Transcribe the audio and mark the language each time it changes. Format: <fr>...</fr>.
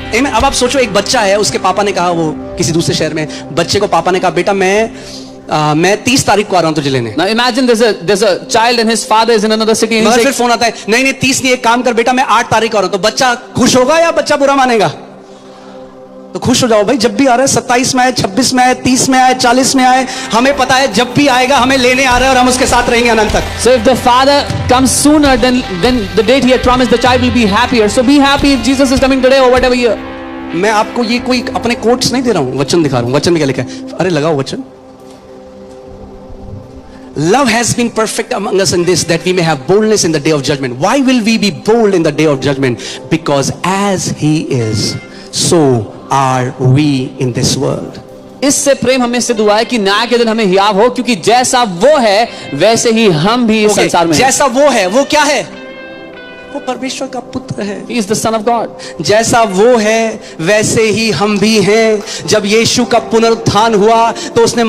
<hi>अब आप सोचो, एक बच्चा है, उसके पापा ने कहा, वो किसी दूसरे शहर में, बच्चे को पापा ने कहा बेटा मैं 30 तारीख को आ रहा हूं तुझे लेने।</hi> <en>Now imagine there's a child and his father is in another city and</en> <hi>मगर</hi> <en>he's</en> <hi>फिर</hi> <en>like,</en> <hi>फोन आता है, नहीं 30 नहीं, एक काम कर बेटा मैं 8 तारीख को आ रहा हूं। तो बच्चा खुश होगा या बच्चा बुरा मानेगा? तो खुश हो जाओ भाई, जब भी आ रहा है, 27 में आए, 26 में आए, 30 में आए, 40 में आए, हमें पता है जब भी आएगा हमें लेने आ रहा है और हम उसके साथ रहेंगे अनंत तक।</hi> <en>so if the father comes sooner than the date he had promised, the child will be happier. So be happy if Jesus is coming today or whatever year.</en> <hi>मैं आपको ये कोई अपने कोट्स नहीं दे रहा हूं, वचन दिखा रहा हूं। वचन में क्या लिखा है? अरे लगाओ वचन।</hi> <en>Love has been perfect among us in this, that we may have boldness in the day of judgment. Why will we be bold in the day of judgment? Because as he is, so are we in this world.</en> <hi>इससे प्रेम हमें सिद्ध हुआ है कि न्याय के दिन हमें हियाव हो, क्योंकि जैसा वो है वैसे ही हम भी इस संसार में हैं। जैसा वो है, वो क्या है? वो परमेश्वर का पुत्र है।</hi> <en>He is the son of God.</en> <hi>जैसा वो है वैसे ही हम भी हैं। जब यीशु का पुनरुत्थान हुआ तो उसने</hi>